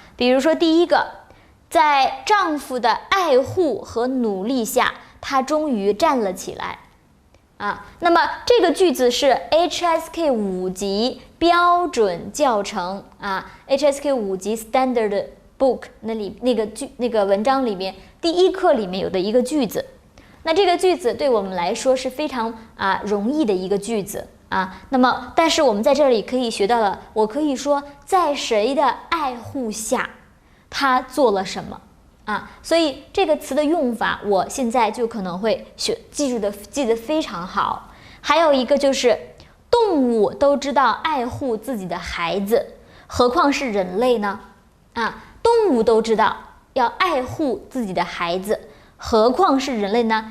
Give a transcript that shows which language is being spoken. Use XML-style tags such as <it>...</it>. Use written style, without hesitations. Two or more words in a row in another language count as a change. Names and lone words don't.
<zh>比如說第一個，在丈夫的愛護和努力下，她終於站了起來啊。那麼這個句子是 HSK 5級標準教程啊 ，HSK 5級</zh> <en>Standard Book</en> <zh>那個文章裡面第1課裡面有的一個句子。那這個句子對我們來說是非常容易的一個句子啊。那麼但是我們在這裡可以學到了，我可以說在誰的愛護下，他做了什麼啊？所以這個詞的用法，我現在就可能會記得非常好。還有一個就是动物都知道愛護自己的孩子，何況是人類呢？啊，动物都知道要愛護自己的孩子，何況是人類呢？</zh>